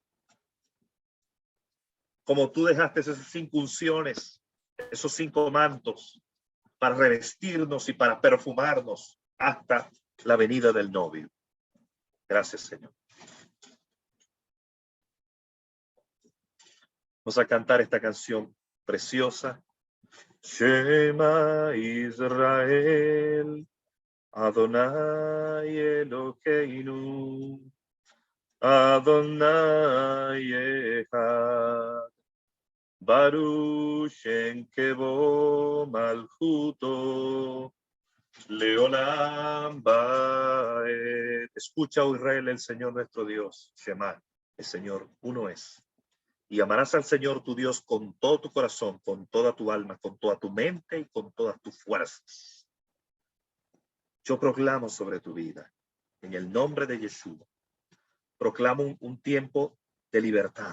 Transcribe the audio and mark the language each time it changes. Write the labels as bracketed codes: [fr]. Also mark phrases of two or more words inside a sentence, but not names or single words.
[es] Como tú dejaste esas 5 unciones, esos 5 mantos, para revestirnos y para perfumarnos hasta la venida del novio. Gracias, Señor. Vamos a cantar esta canción preciosa. [he] שמע ישראל, אדוני אלוקינו, אדוני אחד, ברוך שם כבוד מלכותו, לעולם ועד. [es] Escucha, oh Israel, el Señor nuestro Dios, Shema, el Señor uno es. Y amarás al Señor tu Dios con todo tu corazón, con toda tu alma, con toda tu mente y con todas tus fuerzas. Yo proclamo sobre tu vida, en el nombre de Yeshua, proclamo un tiempo de libertad.